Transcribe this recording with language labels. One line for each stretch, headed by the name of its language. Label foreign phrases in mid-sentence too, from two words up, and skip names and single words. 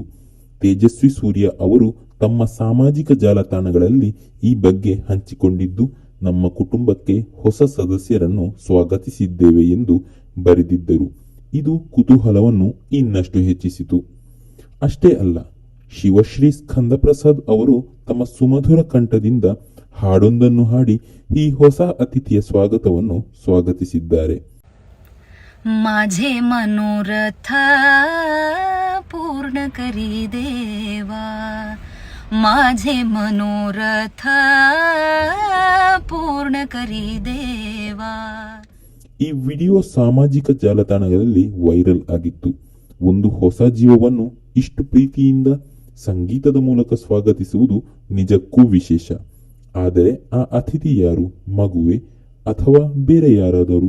Kannada: ತೇಜಸ್ವಿ ಸೂರ್ಯ ಅವರು ತಮ್ಮ ಸಾಮಾಜಿಕ ಜಾಲತಾಣಗಳಲ್ಲಿ ಈ ಬಗ್ಗೆ ಹಂಚಿಕೊಂಡಿದ್ದು, ನಮ್ಮ ಕುಟುಂಬಕ್ಕೆ ಹೊಸ ಸದಸ್ಯರನ್ನು ಸ್ವಾಗತಿಸಿದ್ದೇವೆ ಎಂದು ಬರೆದಿದ್ದರು. ಇದು ಕುತೂಹಲವನ್ನು ಇನ್ನಷ್ಟು ಹೆಚ್ಚಿಸಿತು. ಅಷ್ಟೇ ಅಲ್ಲ, ಶಿವಶ್ರೀ ಸ್ಕಂದ ಪ್ರಸಾದ್ ಅವರು ತಮ್ಮ ಸುಮಧುರ ಕಂಠದಿಂದ ಹಾಡೊಂದನ್ನು ಹಾಡಿ ಈ ಹೊಸ ಅತಿಥಿಯ ಸ್ವಾಗತವನ್ನು ಸ್ವಾಗತಿಸಿದ್ದಾರೆ.
Marathi: माझे मनोरथ पूर्ण करी देवा, माझे मनोरथ पूर्ण करी देवा.
Kannada: ಈ ವಿಡಿಯೋ ಸಾಮಾಜಿಕ ಜಾಲತಾಣಗಳಲ್ಲಿ ವೈರಲ್ ಆಗಿತ್ತು. ಒಂದು ಹೊಸ ಜೀವವನ್ನು ಇಷ್ಟು ಪ್ರೀತಿಯಿಂದ ಸಂಗೀತದ ಮೂಲಕ ಸ್ವಾಗತಿಸುವುದು ನಿಜಕ್ಕೂ ವಿಶೇಷ. ಆದರೆ ಆ ಅತಿಥಿ ಯಾರು? ಮಗುವೆ ಅಥವಾ ಬೇರೆ ಯಾರಾದರೂ?